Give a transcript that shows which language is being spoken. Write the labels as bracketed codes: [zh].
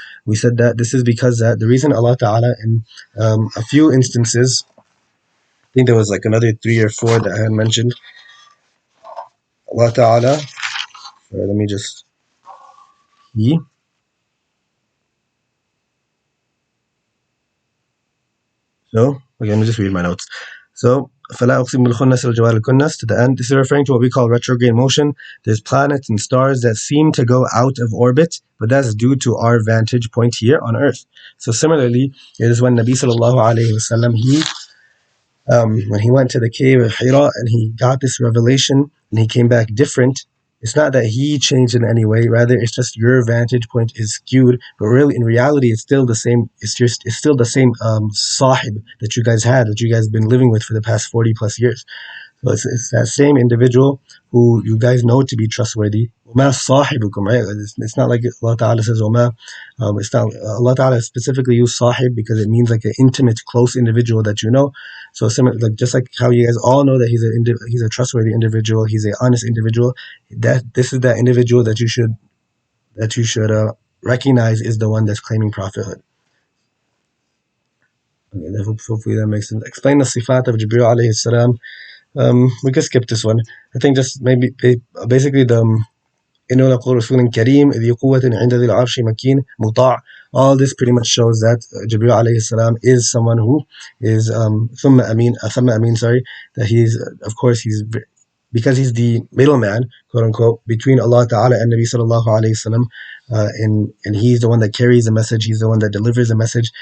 [en] We said that this is because that the reason Allah Ta'ala in a few instances, I think there was like another three or four that I had mentioned. Allah Ta'ala, let me just see. So, okay, let me just read my notes. So, [ar] فَلَا أُقْسِمُ بِالْخُنَّسِ وَالْجَوَارِ الْكُنَّسِ, [en] to the end. This is referring to what we call retrograde motion. There's planets and stars that seem to go out of orbit, but that's due to our vantage point here on Earth. So similarly, it is when Nabi sallallahu alayhi wasallam, when he went to the cave of Hira and he got this revelation and he came back different, it's not that he changed in any way. Rather, it's just your vantage point is skewed. But really, in reality, it's still the same. It's still the same sahib that you guys had, that you guys have been living with for the past 40 plus years. So it's that same individual who you guys know to be trustworthy. [ar] وَمَا صَاحِبُكُمْ, [en] right? It's not like Allah Ta'ala says وَمَا. It's not, Allah Ta'ala specifically used sahib because it means like an intimate, close individual that you know. So similar, like just like how you guys all know that he's a trustworthy individual, he's an honest individual. That this is that individual that you should recognize is the one that's claiming prophethood. Okay, hopefully that makes sense. Explain the sifat of Jibreel alayhi salam. We can skip this one. I think just maybe basically the [ar] إنه لقول رسول كريم ذي قوة عند ذي العرش مكين مطاع. [en] All this pretty much shows that Jibreel alayhi salam is someone who is [ar] ثم أمين, [en] sorry, that he's of course he's because he's the middleman, quote unquote, between Allah Ta'ala and Nabi Sallallahu Alaihi Wasallam, and he's the one that carries the message, he's the one that delivers the message.